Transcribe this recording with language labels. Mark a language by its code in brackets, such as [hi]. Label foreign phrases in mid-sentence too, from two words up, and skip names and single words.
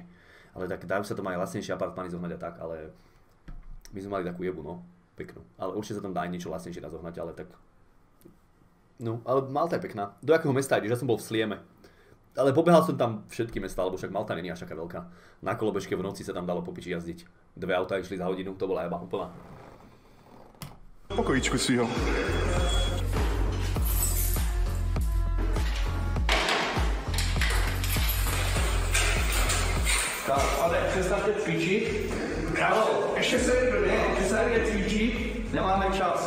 [sk] Ale tak dajú sa tam aj lacnejšie apartmány zohnať a tak, ale my sme mali takú jebu, no, peknú. Ale určite sa tam dá aj niečo lacnejšie dá zohnať, ale tak... No, ale Malta je pekná. Do jakého mesta ideš? Ja som bol v Slieme. Ale pobehal som tam všetky mesta, lebo však Malta není až taká veľká. Na kolobežke v noci sa tam dalo po piči jazdiť. 2 autá išli za hodinu, to bola jeba úplná. [cs] Pokojíčku svýho. Tak, ale přestavte cvičit. Bravo, ještě se je cvičit, nemáme čas.